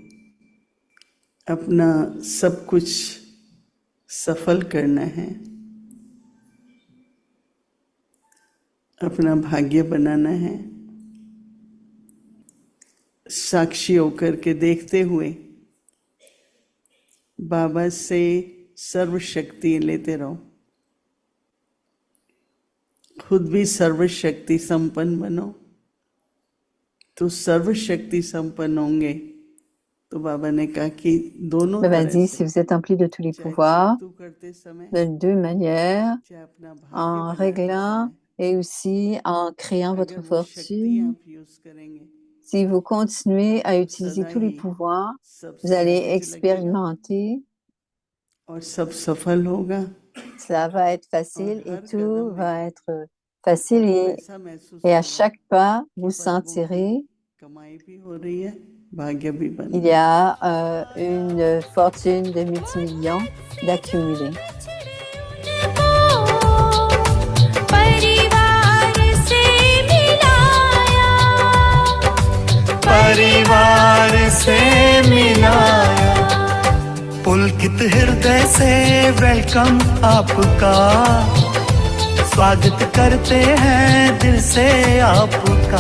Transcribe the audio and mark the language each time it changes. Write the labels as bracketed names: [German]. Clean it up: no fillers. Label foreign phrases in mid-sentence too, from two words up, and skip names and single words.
[Hindi] अपना सब कुछ सफल करना है, अपना भाग्य बनाना है, साक्षी होकर के देखते हुए बाबा से सर्वशक्ति लेते रहो, खुद भी सर्वशक्ति संपन्न बनो तो सर्वशक्ति संपन्न होंगे। तो बाबा ने कहा कि दोनों [French] Baba [Hindi] तरह [French] dit, [Hindi] से, [French] si vous êtes empli de tous les [Hindi] चाहे [French] pouvoirs, [Hindi] चिंतु करते समय, [French] de deux manières, [Hindi] चाहे अपना भाग्य [French] en [Hindi] बनाते [French] réglant [Hindi] समय, [French] et aussi en créant [Hindi] अगर [French] votre [Hindi] वो शक्ति [French] fortune, [Hindi] आप यूज करेंगे [French] si vous continuez à [Hindi] तो [French] utiliser [Hindi] सदा [French] tous les [Hindi] ही [French] pouvoirs, [Hindi] सब [French] vous allez [Hindi] सहज लगेगा [French] expérimenter, [Hindi] और सब सफल होगा [French] cela va être [Hindi] और [French] facile et [Hindi] हर [French] tout [Hindi] कदम [French] va [Hindi] में [French] être facile [Hindi] आपको ऐसा महसूस [French] et à [Hindi] होगा [French] chaque pas, [Hindi] कि [French] vous [Hindi] पद्मों की [French] sentirez [Hindi] कमाई भी हो रही है, भाग्य भी बन [French] il y [Hindi] रहा है। [French] a une fortune de multimillions d'accumuler. [Hindi] परिवार से मिलाया, परिवार से मिलाया, पुलकित हृदय से वेलकम आपका, स्वागत करते हैं दिल से आपका,